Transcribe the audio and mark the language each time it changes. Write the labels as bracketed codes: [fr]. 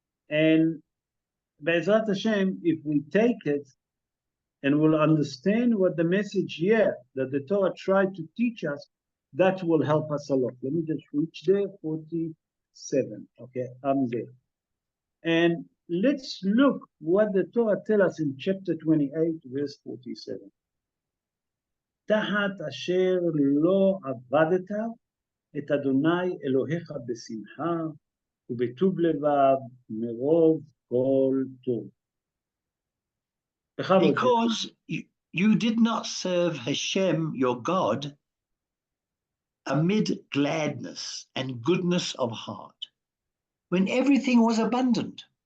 [en] And Be'ezrat Hashem, if we take it and we'll understand what the message here that the Torah tried to teach us, that will help us a lot. Let me just reach there, 47. Okay, I'm there. And let's look what the Torah tells us in chapter 28, verse 47. [he] תחת אשר לא עבדת את אדוני אלוהיך בשמחה ובטוב לבב מרוב כל טוב. [en] Because you did not serve Hashem, your God, amid gladness and goodness of heart, when everything was abundant.